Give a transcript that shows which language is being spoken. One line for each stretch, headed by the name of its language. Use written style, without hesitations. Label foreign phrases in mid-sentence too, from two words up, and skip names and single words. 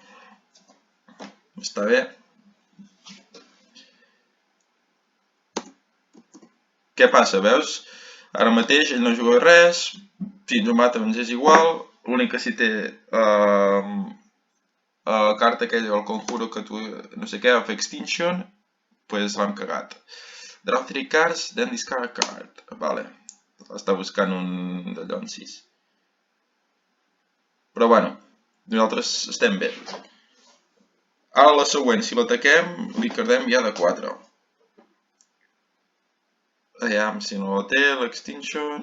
Catalan: Està bé. Què passa, veus? Ara mateix ell no juga res, si ens ho mata ens és igual, l'únic que si té carta aquella, el conjuro que tu, no sé què,
English: of extinction,
Catalan: pues l'hem cagat.
English: Draw 3 cards, then discard a card.
Catalan: Vale, està buscant un de llonsis. Però bueno, nosaltres estem bé. Ara la següent, si l'ataquem, li cardem ja de 4. Aviam, si no la té, l'extinction...